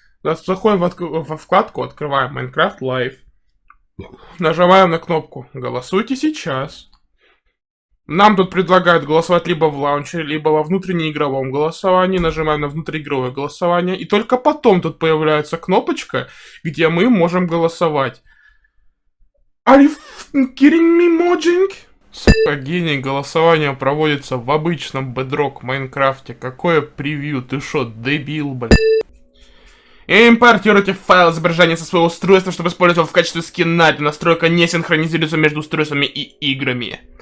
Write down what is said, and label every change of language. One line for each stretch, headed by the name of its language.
Russian: Заходим во вкладку, открываем Minecraft Live. Нажимаем на кнопку «Голосуйте сейчас». Нам тут предлагают голосовать либо в лаунчере, либо во внутреннеигровом голосовании. Нажимаем на внутриигровое голосование. И только потом тут появляется кнопочка, где мы можем голосовать.
English: Are you kidding me, Mojang?
Russian: Сука, гений, голосование проводится в обычном Bedrock Майнкрафте. Какое превью? Ты шо, дебил, блядь? Импортируйте файл изображения со своего устройства, чтобы использовать его в качестве скина. Эта настройка не синхронизируется между устройствами и играми.